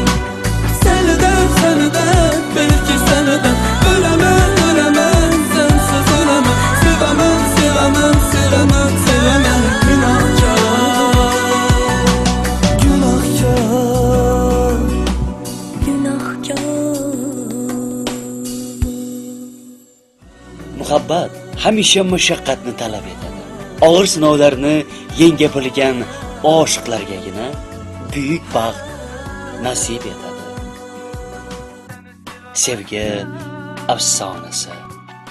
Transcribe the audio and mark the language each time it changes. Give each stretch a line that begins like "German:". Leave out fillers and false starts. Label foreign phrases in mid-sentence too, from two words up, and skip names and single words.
Turkish: Seni de bil ki seni de ölemem ölemem, sensiz ölemem. Sevemem sevemem sevemem sevemem günahkar. Günahkar. Günahkar.
Uzbek: Muhabbat hamisha mashaqqatni talab etadi. Og'ir sinovlarni yenga bilgan oshiqlargagina buyuk baxt nasib etadi. Sevgi afsonasi.